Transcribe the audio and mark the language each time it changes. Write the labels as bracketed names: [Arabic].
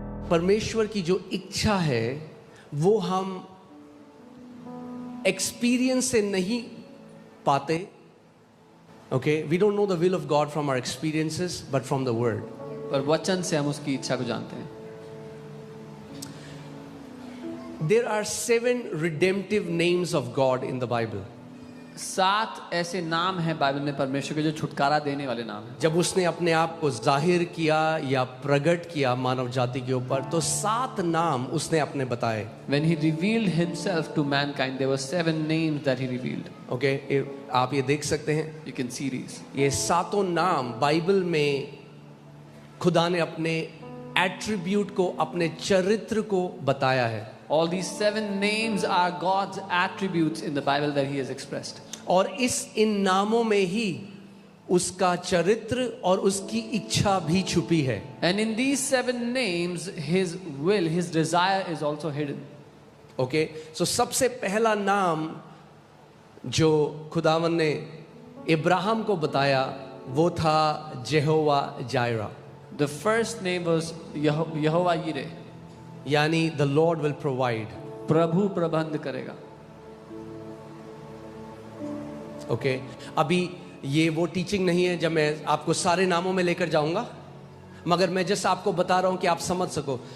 [Hindi] परमेश्वर की जो इच्छा है वो हम एक्सपीरियंस से नहीं पाते. [English] Okay, we don't know the will of God from our experiences but from the word. [Hindi] पर वचन से हम उसकी इच्छा को जानते हैं. [English] There are 7 redemptive names of God in the Bible. [Hindi] 7 ऐसे नाम हैं बाइबल में परमेश्वर के जो छुटकारा देने वाले नाम हैं. जब उसने अपने आप को जाहिर किया या प्रकट किया मानव जाति के ऊपर, तो 7 नाम उसने अपने बताए. [English] When he revealed himself to mankind, there were 7 names that he revealed. [Hindi] Okay, आप ये देख सकते हैं. [English] You can see these. [Hindi] ये 7 नाम बाइबल में खुदा ने अपने एट्रीब्यूट को, अपने चरित्र को बताया है. [English] All these 7 names are God's attributes in the Bible that he has expressed. [Hindi] और इन नामों में ही उसका चरित्र और उसकी इच्छा भी छुपी है. [English] And in these 7 names, his will, his desire is also hidden. [Hindi] Okay, सो सबसे पहला नाम जो खुदावन ने इब्राहिम को बताया वो था जेहोवा Zaira. [English] The first name was Yehovah Yireh. यानी the Lord will provide. [Hindi] प्रभु प्रबंध करेगा. ओके, अभी ये वो टीचिंग नहीं है जब मैं आपको सारे नामों में लेकर जाऊंगा, मगर मैं जस्ट आपको बता रहा हूं कि आप समझ सको.